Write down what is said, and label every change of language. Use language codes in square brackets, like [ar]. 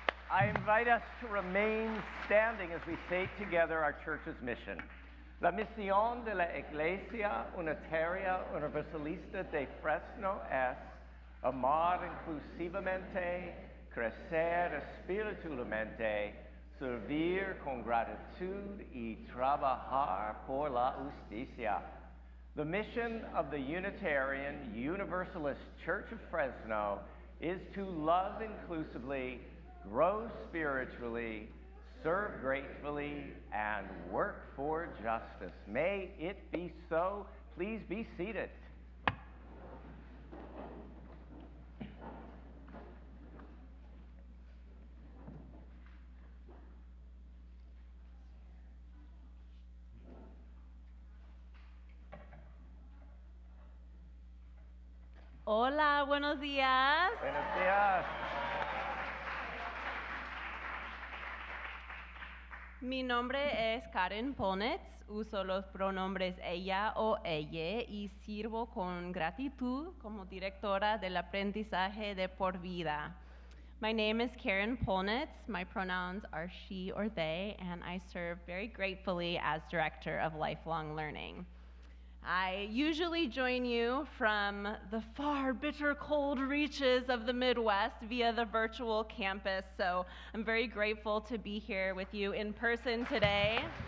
[en] I invite us to remain standing as we say together our church's mission. [es] La misión de la Iglesia Unitaria Universalista de Fresno es amar inclusivamente, crecer espiritualmente, servir con gratitud y trabajar por la justicia. [en] The mission of the Unitarian Universalist Church of Fresno is to love inclusively, grow spiritually, serve gratefully, and work for justice. May it be so. Please be seated. [es] Hola, buenos días. Buenos días. Mi nombre es Karen Ponetz, uso los pronombres ella o ella y sirvo con gratitud como directora del aprendizaje de por vida. [en] My name is Karen Polnitz, my pronouns are she or they, and I serve very gratefully as director of lifelong learning. I usually join you from the far, bitter, cold reaches of the Midwest via the virtual campus, so I'm very grateful to be here with you in person today.